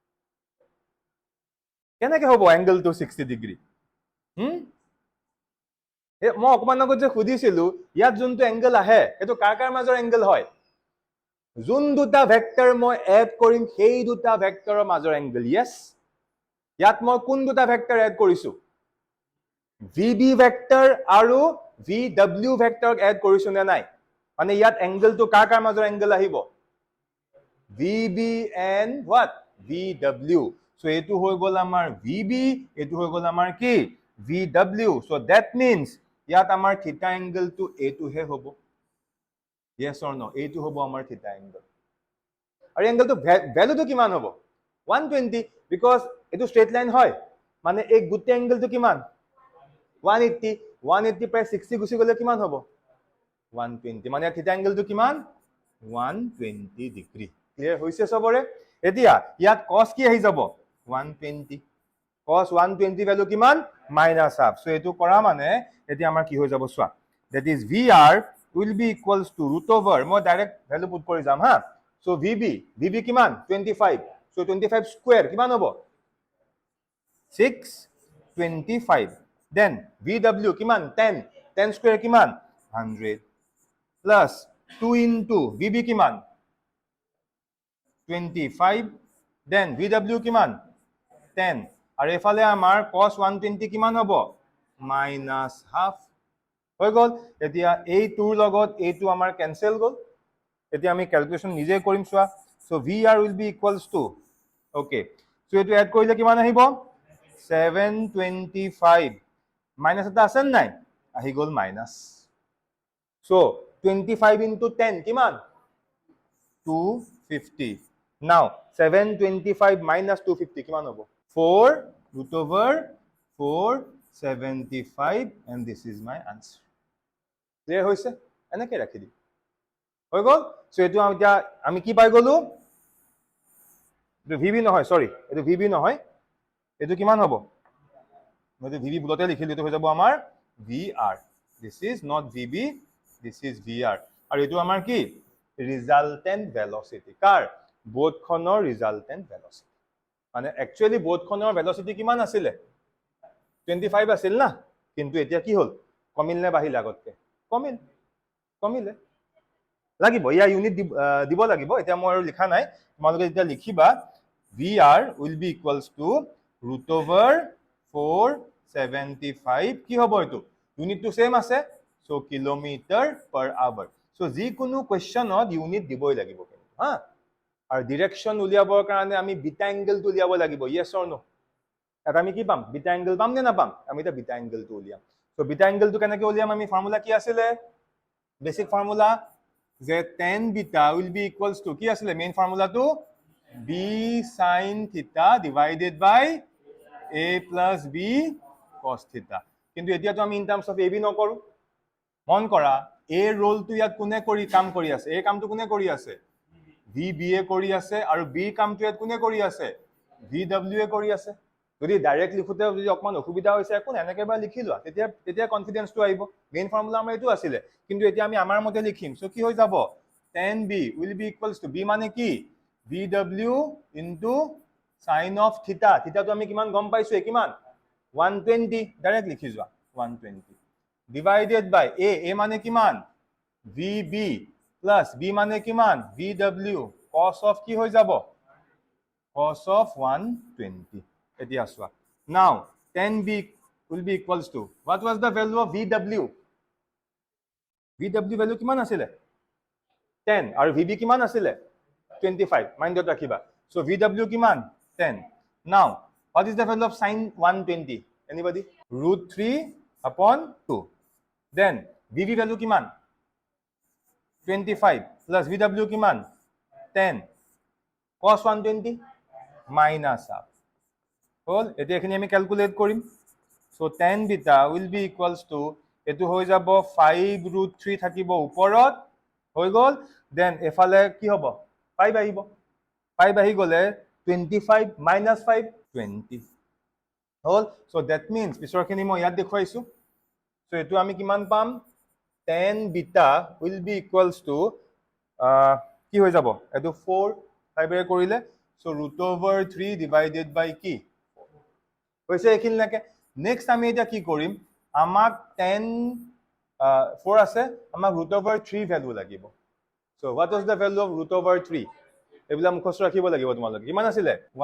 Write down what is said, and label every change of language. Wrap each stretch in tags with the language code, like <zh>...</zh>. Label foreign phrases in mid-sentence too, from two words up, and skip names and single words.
<as>কেনেকৈ হ'ব এংগলটো 60 ডিগ্ৰী মই অকমান আগত যে সুধিছিলো ইয়াত যোনটো এংগল আহে সেইটো কাৰ কাৰ মাজৰ এংগল হয় যোন দুটা ভেক্টৰ মই এড কৰিম সেই দুটা ভেক্টৰৰ মাজৰ</as> <en>angle yes</en> <as>ইয়াত মই কোন দুটা ভেক্টৰ এড কৰিছো</as> <en>vb vector</en> <as>আৰু vw ভেক্টৰক এড কৰিছো নে নাই মানে ইয়াত এংগলটো কাৰ কাৰ মাজৰ এংগল আহিব</as> <en>vb and what vw so</en> <as>এটো হৈ গল আমাৰ vb এটো হৈ গল আমাৰ কি vw</as> <en>so that means</en> <as>ইয়াত আমাৰ থিটা এংগলটো এটো হে হ'ব</as> <en>yes or no</en> <as>এইটো হ'ব আমাৰ থিটা এংগল আৰু এংগলটো ভ্যালুটো কিমান হ'ব 120 because এটো</as> <en>straight line</en> <as>হয় মানে এই গুটে এংগলটো কিমান 180 প্ৰায় 60 গুছি গলে কিমান হ'ব 120 মানে থিটা এংগলটো কিমান 120 ডিগ্ৰী ক্লিয়াৰ হৈছে সবৰে এতিয়া ইয়াত cos কি আহি যাব 120 cos 120 ভ্যালু কিমান -1/2 সো এটো কৰা মানে এতিয়া আমাৰ কি হৈ যাব সোৱা</as> <en>that is vr will be equals to root over</en> <as>মই</as> <en>direct value put</en> <as>কৰি যাম হা সো vb কিমান 25 সো 25 স্কয়াৰ কিমান হ'ব 625 then vw কিমান 10 স্কয়াৰ কিমান 100</as> <en>plus 2 into vb</en> <as>কিমান 25 then vw কিমান 10 আৰু এফালে আমাৰ cos 120 কিমান হ'ব -1/2 হৈ গল এতিয়া এই টুৰ লগত এইটো আমাৰ ক্যান্সেল গল এতিয়া আমি ক্যালকুলেশন নিজে কৰিম সোৱা সো</as> <en>vr will be equals to okay</en> <as>সো এটো এড কৰিলে কিমান আহিব 725 মাইনাস এটা আছে নাই আহি গল মাইনাস সো 25 into 10 কিমান 250</as> <en>now 725 minus 250</en> <as>কিমান হ'ব 4</as> <en>root over 475 and this is my answer</en> <as>ক্লিয়াৰ হৈছে এনেকৈ ৰাখি দিম হৈ গল সো এটো আমি কি পাই গলো ভিবি নহয় সৰি এটো ভিবি নহয় এটো কিমান হ'ব মই ভিবি বুলতে লিখিলো এটো হৈ যাব আমাৰ vr</as> <en>this is not vb this is vr</en> <as>আৰু এটো আমাৰ কি</as> <en>resultant velocity</en> <as>কাৰ বোটখনৰ</as> <en>resultant velocity</en> <as>মানে একচুয়ালি বোটখনৰ ভেলোচিটি কিমান আছিল 25 আছিল না কিন্তু এতিয়া কি হ'ল কমিল নে বাহিল আগতকে কমিলে লাগিব ইয়া ইউনিট দিব লাগিব এতিয়া মই আৰু লিখা নাই তোমালোকে যেতিয়া লিখিবা</as> <en>vr will be equals to root over</en> <as>475 কি হ'ব এটো ইউনিটটো সেম আছে সো</as> <en>kilometer per hour</en> <as>সো যি কোনো কোৱেশ্চনত ইউনিট দিবই লাগিব হা আৰু ডাইৰেকশন উলিয়াবৰ কাৰণে আমি বিটা এংগলটো উলিয়াব লাগিব</as> <en>yes or no</en> <as>এটা আমি কি পাম বিটা এংগল পাম নে না পাম আমি এটা বিটা এংগলটো উলিয়াম সো বিটা এংগলটো কেনেকৈ উলিয়াম আমি ফৰ্মুলা কি আছিল</as> <en>basic formula</en> <as>যে</as> <en>tan beta will be equals to</en> <as>কি আছিল মেইন ফৰ্মুলাটো</as> <en>b sin theta divided by a plus b cos theta.</en> <as>কিন্তু এতিয়াতো আমি</as> <en>in terms of ab</en> <as>নকৰো মন কৰা a ৰোলটো ইয়াত কোনে কৰি কাম কৰি আছে এই কামটো কোনে কৰি আছে vba কৰি আছে আৰু b কামটো ইয়াত কোনে কৰি আছে vwa কৰি আছে যদি ডাইৰেক্ট লিখোতে যদি অকমান অসুবিধা হৈছে একো এনেকে বা লিখি লোৱা তেতিয়া কনফিডেন্সটো আহিব</as> <en>main formula</en> <as>আমাৰ এইটো আছিলে কিন্তু এতিয়া আমি আমাৰ মতে লিখিম সো কি হৈ যাব</as> <en>tan b will be equals to b</en> <as>মানে কি</as> <en>vw into sin of theta theta</en> <as>তো আমি কিমান গম পাইছো কিমান 120 ডাইৰেক্ট লিখি যোৱা</as> <en>120 divided by a</en> <as>মানে কিমান</as> <en>vb plus b</en> <as>মানে কিমান</as> <en>vw cos of</en> <as>কি হৈ যাব</as> <en>cos of 120</en> <as>এতিয়া চোৱা</as> <en>now tan b will be equals to what was the value of vw</en> <as>value কিমান আছিলে 10 আৰু vb কিমান আছিলে 25 মাইণ্ডত ৰাখিবা</as> <en>so vw</en> <as>কিমান 10</as> <en>now what is the value of sin 120 anybody √3/2 then vv value</en> <as>কিমান 25</as> <en>plus vw</en> <as>কিমান 10</as> <en>cos 120 minus half</en> <as>হল এতিয়া এখিনি আমি ক্যালকুলেট কৰিম</as> <en>so tan beta will be equals to</en> <as>এটো হৈ যাব 5√3 থাকিব ওপৰত হৈ গল then এফালে কি হ'ব 5 আহিব 5 আহি গলে 25 minus 5 20 হল</as> <en>so that means</en> <as>পিছৰখিনি মই ইয়াত দেখুৱাইছো so এটো আমি কিমান পাম</as> <en>tan beta will be equals to</en> <as>কি হৈ যাব এটো 4 5 এ কৰিলে</as> <en>so √3 divided by</en> <as>কি হৈছে এখিন লাগে নেক্সট আমি এটা কি কৰিম আমাক 10 4 আছে আমাক √3 ভ্যালু লাগিব</as> <en>so what was the value of √3</en> <as>এবিলা মুখস্থ ৰাখিব লাগিব তোমালোকে কিমান আছিল</as>